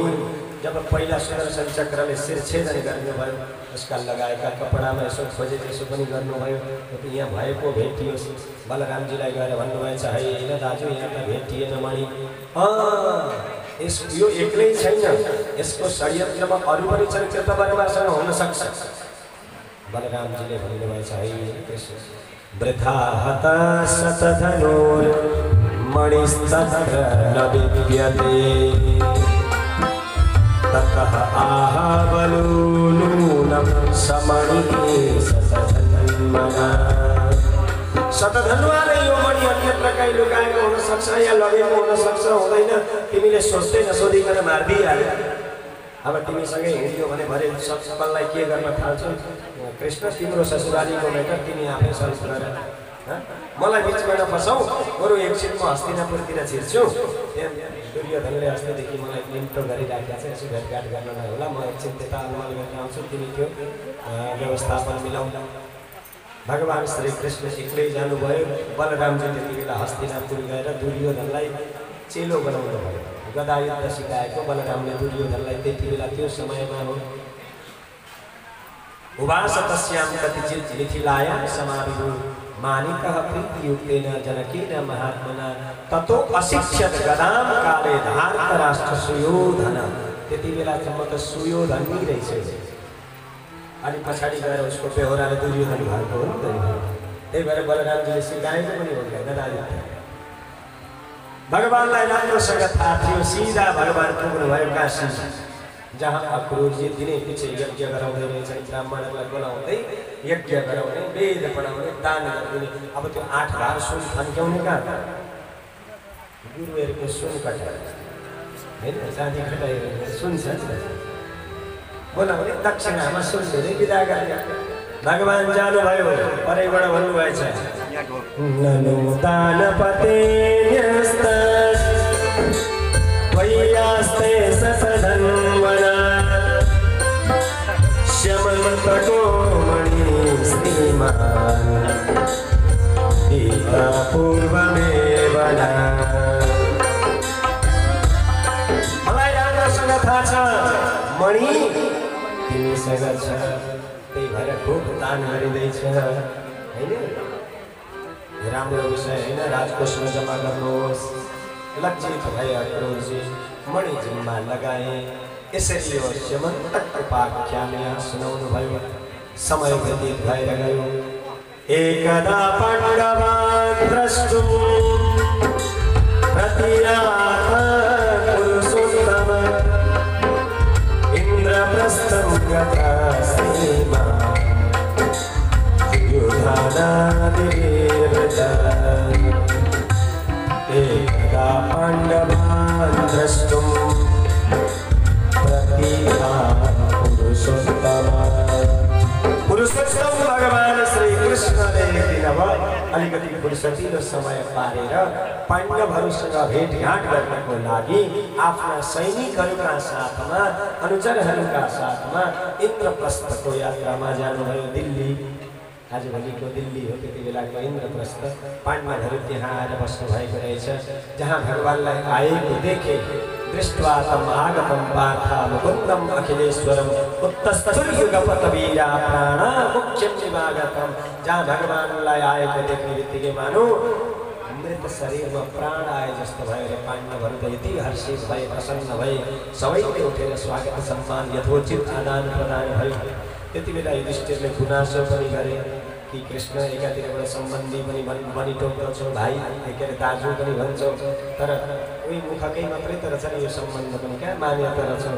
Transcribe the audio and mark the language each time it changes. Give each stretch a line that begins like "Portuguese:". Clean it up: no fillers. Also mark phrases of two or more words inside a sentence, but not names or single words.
Nepali: जब पहिला सुदर्शन चक्रले शिर छेदन गर्नुभयो, उसका लगाएका कपडामा यसो खोजे त्यसो पनि गर्नुभयो, यहाँ भएको भेटियोस्। बलरामजीलाई गएर भन्नुभएछ, होइन दाजु यहाँ त भेटिएन मणि। यो एक्लै छैन, यसको षड्यन्त्रमा अरू पनि छन्, कृतवर्मासँग हुन सक्छ। बलरामजीले भन्नुभएछ,
Sanskrit: है कृष्ण वृथा हत शतधनुर्मणिस्तत्र न विद्यते ततः आह बलूनूनं समणिः शतधन्वना।
Nepali: शतधनुवाले यो मणि अन्यत्र कहीँ लुकाएको हुन सक्छ या लगेको हुन सक्छ, हुँदैन, तिमीले सोच्दै नसोधिकन मारिदिइहाल्यो। अब तिमीसँगै हिँड्यो भने भरे सबलाई के गर्न थाल्छौ? कृष्ण तिम्रो ससुरालीको मेटर तिमी आफै सल्भ गर, मलाई बिचमा नफसाऊ, बरु एकछिन म हस्तिनापुरतिर छिर्छु। दुर्योधनले अस्तिदेखि मलाई निम्तो गरिराखेको छ, यसो भेटघाट गर्न नहोला, म एकछिन त्यता अनुमान गर्न आउँछु, तिमी त्यो व्यवस्थापन मिलाउँ। भगवान श्री कृष्ण एक्लै जानुभयो। बलरामजी त्यति बेला हस्तिनापुर गएर दुर्योधनलाई चेलो बनाउनु भयो। गदा युद्ध सिकाएको बलरामले दुर्योधनलाई त्यति बेला त्यो समयमा हो।
Sanskrit: उवास तस्यां कतिचित् मिथिलायां समाविभु मानिकः प्रीतियुक्तेन जनकेन महात्मना ततो अशिक्षत गदां काले धार्तराष्ट्र सुयोधन।
Nepali: त्यति बेलासम्म त सुयोधन नै रहेछ, अनि पछाडि गएर उसको बेहोराले दुर्योधन भएको हो नि त। त्यही भएर बलरामजीले सिकाएको पनि हो गदा युद्ध। भगवानलाई राम्रोसँग थाहा थियो, सिधा भगवान पुग्नुभयो काशी, जहाँ अक्रूरजी दिनै पछि यज्ञ गराउँदै रहेछन्, ब्राह्मणहरूलाई बोलाउँदै यज्ञ गराउने, वेद पढाउने, दान गरिदिने। अब त्यो 8 भार सुन थन्क्याउने कहाँ? गुरुहरूको सुन कटाएर होइन, चाँदी खटाएर सुन छ बोलाउने, दक्षिणामा सुन दिँदै विदा गर्ने। भगवान जानुभयो, परैबाट भन्नुभएछ,
Sanskrit: ननु दानपतेन्यस्त त्वय्यास्ते शतधन्वना श्यमन्तको मणिस्त्रीमान् गीता पूर्वमेव न।
Nepali: मलाई राम्रोसँग थाहा छ मणि तिमीसँग छ, त्यही भएर खुब दान गरिँदैछ होइन। राम्रो विषय होइन, राजकोषमा जम्मा गर्नुहोस्। लज्जित भए अक्रूरजी मणि जिम्मा लगाए। यसरी यो श्यमन्तक उपाख्यान यहाँ सुनाउनु भयो। समय व्यतीत भएर गयो।
Sanskrit: एकदा पाण्डवान् द्रष्टुं प्रतियात पुरुषोत्तम इन्द्रप्रस्थं गता श्रीमान् युधानादिर्वृता। एकदा पाण्डवान् द्रष्टुं प्रतियात पुरुषोत्तम।
Nepali: पुरुषोत्तम भगवान श्री कृष्ण ने अलिकति फुर्सदिलो समय पारेर पाण्डवहरूसँग भेटघाट गर्नको लागि आफ्ना सैनिकहरूका साथमा अनुचरहरूका साथमा इन्द्रप्रस्थको यात्रामा जानुभयो दिल्ली। आजभोलिको दिल्ली हो, त्यति बेलाको इन्द्रप्रस्थ। पाण्डवहरू त्यहाँ आएर बस्नुभएको रहेछ, जहाँ भगवानलाई आएको देखे।
Sanskrit: दृष्ट्वा तम् आगतं पार्थ मुकुन्दम् अखिलेश्वरम् उत्तस्थुर्युगपतवीरा प्राण मुख्यं निवागतम्।
Nepali: जहाँ भगवानलाई आएको देख्ने बित्तिकै मानो मृत शरीरमा प्राण आए जस्तो भयो रे। पाण्डवहरू त यति हर्षित भए, प्रसन्न भए, सबैले उठेर स्वागत सम्मान यथोचित आदान प्रदान भयो। त्यति बेला युधिष्ठिरले गुनासो पनि गरे कि कृष्ण एकातिरबाट सम्बन्धी पनि बनिटोक्दछौ, भाइ के अरे दाजु पनि भन्छौ, तर उही मुखकै मात्रै तर चाहिँ यो सम्बन्ध पनि कहाँ मान्यता रहेछ।